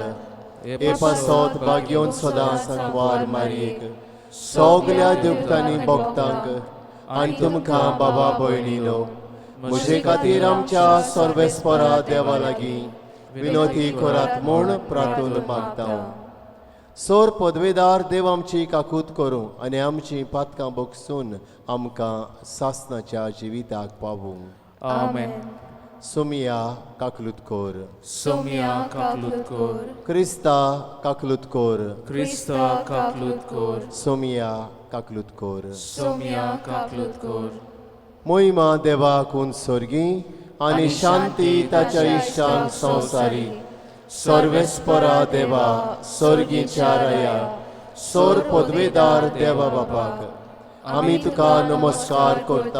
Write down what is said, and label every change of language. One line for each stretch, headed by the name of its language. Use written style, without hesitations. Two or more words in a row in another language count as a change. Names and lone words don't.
Konkani: हे पासत भाग्योन सदांच वार मारयेक सगल्या देवतांनी भक्तांक आनी तुमकां बाबा भयणीनो म्हजे खातीर आमच्या सर्वेस्परा देवा लागीं विनोती करात म्हूण प्रार्थून मागता. सोर पदवेदार देव आमची काकूत करूं आनी आमची पातकां बोगसून आमकां सासणाच्या जिविताक पावूं. Amen. सोमिया काकलूत कोर. Somia kaklut kor. क्रिस्ता काकलूत कोर. Krista kaklut kor. सोमिया काकलूत कोर. Somia kaklut kor. मोहिमा देवाकून सोर्गी आनी शांती ताच्या इश्टांक संवसारी. सर्वेस्परा देवा सोर्गीच्या राया सोर पदवेदार देवा बापाक आमी तुका नमस्कार करता.